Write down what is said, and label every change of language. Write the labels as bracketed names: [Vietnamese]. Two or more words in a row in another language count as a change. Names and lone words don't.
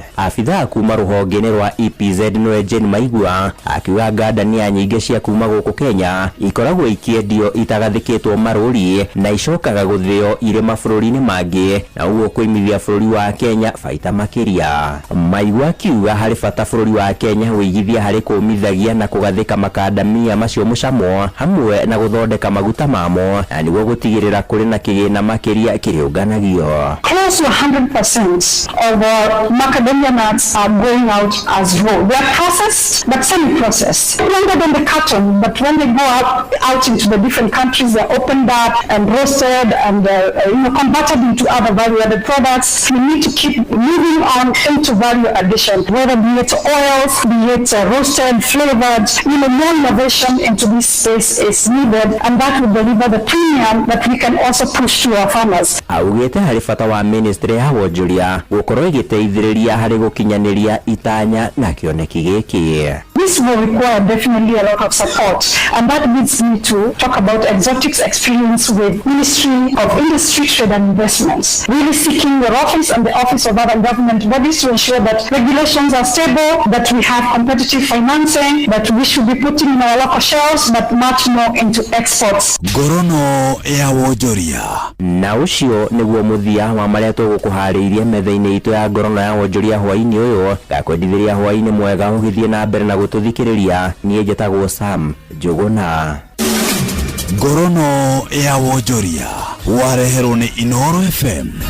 [Kikuyu] Abithaa kuma ruhonge-ini rwa EPZ no Jane Maigua akiuga ngandania nyingĩ cia kuma guku Kenya ikoragwo ikiendio itagathikĩtwo marũri na icokaga guthio ire mabũrũri-ini mangĩ na uguo kuimithia bururi wa Kenya baita makiria. Maigua akiuga hari bata bururi wa Kenya wĩigithia hari kũmithagia na kũgathĩka makandamia macio mũcamo hamwe na guthondeka maguta mamo na nĩguo gutigirira kuri na kigina makiria kĩrĩũnganagio. [English] Close to 100% of our macadamia nuts are going out as raw. They are processed but semi-processed. Longer than the carton, but when they go out into the different countries, they're opened up and roasted and converted into other value-added products. We need to keep moving on into value addition, whether be it oils, be it roasted, flavored. More innovation into this space is needed, and that will deliver the premium that we can also push to our farmers. [Kikuyu] Augite hari bata wa ministry ya wonjoria gukorwo igiteithiriria hari gukinyaniria itanya na kioneki giki. [English] This will require definitely a lot of support, and that leads me to talk about Exotic's experience with Ministry of Industry, Trade and Investments, really seeking your office and the office of other government bodies to ensure that regulations are stable, that we have competitive financing, that we should be putting in our local shelves, but much more into exports. [Kikuyu] Ngorono ya Wonjoria. Na ucio niguo muthia wa maria tugukuhariirie metha-ini itu ya Ngorono ya Wonjoria hwaini uyu gakwendithiria hwaini mwega ugithie na mbere na gututhikiriria. Nie njĩtagwo Sam Njuguna. Ngorono ya Wonjoria wareherwo ni Inoro FM.